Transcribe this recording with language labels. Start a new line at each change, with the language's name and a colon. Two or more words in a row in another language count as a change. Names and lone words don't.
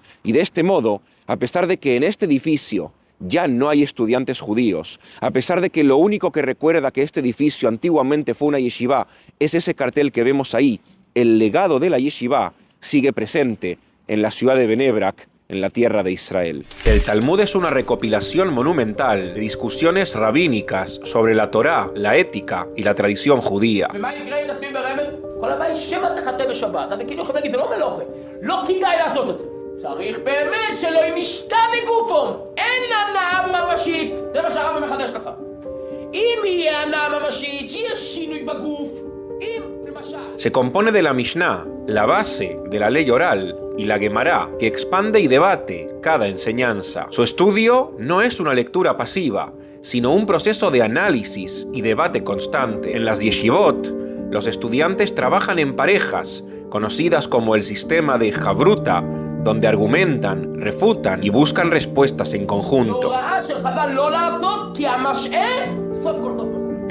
Spanish: Y de este modo, a pesar de que en este edificio ya no hay estudiantes judíos, a pesar de que lo único que recuerda que este edificio antiguamente fue una yeshiva es ese cartel que vemos ahí, el legado de la yeshiva sigue presente en la ciudad de Bnei Brak, en la tierra de Israel. El Talmud es una recopilación monumental de discusiones rabínicas sobre la Torá, la ética y la tradición judía.
Hebrew: צריך באמת שלא עם משתה בגופו, אין הנאה ממשית, זה מה שהרב מחדש לך. אם יהיה הנאה ממשית, שיהיה שינוי בגוף, אם למשל...
Spanish: Se compone de la Mishnah, la base de la ley oral, y la Gemara, que expande y debate cada enseñanza. Su estudio no es una lectura pasiva, sino un proceso de análisis y debate constante. En las yeshivot, los estudiantes trabajan en parejas, conocidas como el sistema de Havruta, donde argumentan, refutan y buscan respuestas en conjunto.